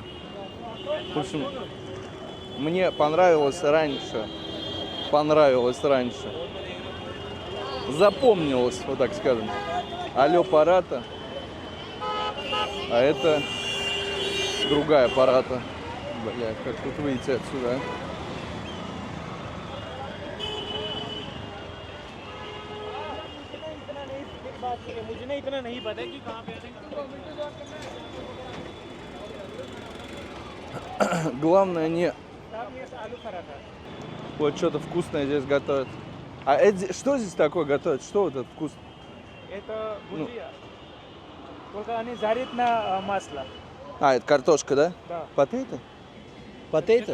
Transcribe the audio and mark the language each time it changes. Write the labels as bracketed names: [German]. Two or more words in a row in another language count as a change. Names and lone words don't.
[Russian] В общем, мне понравилось раньше. Запомнилось, вот так скажем. Алло парата. А это другая парата. Бля, как тут выйти отсюда, а? [Hindi] मुझे ना इतना नहीं पता कि कहाँ पे आते हैं। [Russian] Главное не... Там есть алу парата. Вот что-то вкусное здесь готовят. А это, что здесь такое готовят? Что вот этот вкус? Это бужия. Только они жарят на масло. А, это картошка, да? Да. Потейто? Потейто?